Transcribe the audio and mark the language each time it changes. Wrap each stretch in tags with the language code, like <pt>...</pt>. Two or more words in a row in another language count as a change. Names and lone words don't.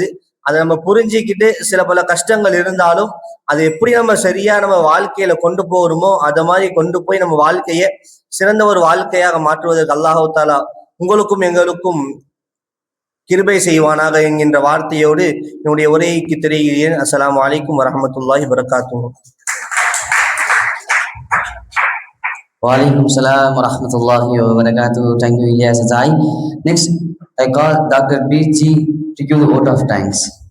<ta>அதை நம்ம புரிஞ்சுக்கிட்டு சில பல கஷ்டங்கள் இருந்தாலும் அதை எப்படி நம்ம சரியா நம்ம வாழ்க்கையில கொண்டு போகிறோமோ அதை மாதிரி கொண்டு போய் நம்ம வாழ்க்கைய சிறந்த ஒரு வாழ்க்கையாக மாற்றுவதற்கு</ta> <ar>الله تعالى</ar> <ta>உங்களுக்கும் எங்களுக்கும் கிருபை செய்வானாக என்கின்ற வார்த்தையோடு என்னுடைய உரைக்கு தெரிகிறேன்.</ta> <ar>السلام عليكم ورحمة الله وبركاته. وعليكم السلام ورحمة الله وبركاته.</ar> <en>Thank you, Ilyas Azai. Next, I call Dr. B.G. to give the vote of thanks.</en>